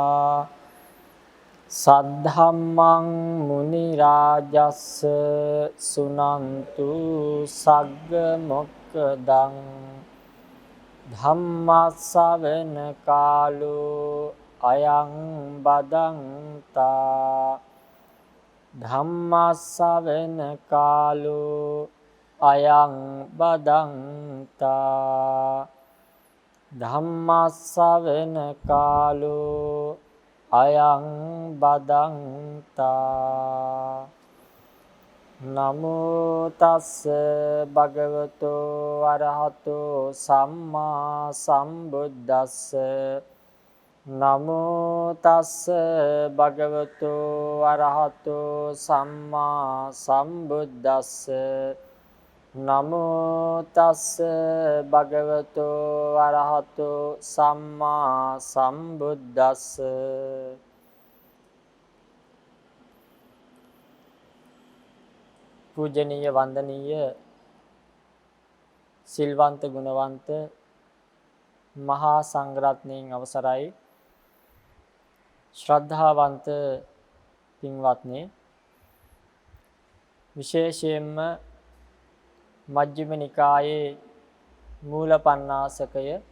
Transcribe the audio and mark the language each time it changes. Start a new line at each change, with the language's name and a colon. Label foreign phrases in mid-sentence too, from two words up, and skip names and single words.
Pali: सद्धम्मं मुनिराजस्स सुनन्तु सग्ग मोक्खदं धम्मස්සවන कालो अयं बदन्ता ධම්මස්සවන කාලෝ අයං බදන්තා ධම්මස්සවන කාලෝ අයං බදන්තා නමෝ තස්ස භගවතෝ අරහතෝ සම්මා සම්බුද්දස්ස නමෝ තස්ස භගවතෝ අරහතෝ සම්මා සම්බුද්දස්ස නමෝ තස්ස භගවතෝ අරහතෝ සම්මා සම්බුද්දස්ස.
Sinhala: පූජනීය වන්දනීය සිල්වන්ත ගුණවන්ත මහා සංඝරත්නයන් අවසරයි ශ්‍රද්ධාවන්ත පින්වත්නි, විශේෂයෙන්ම මජ්ක්‍ධිම නිකායේ මූල පණ්ණාසකය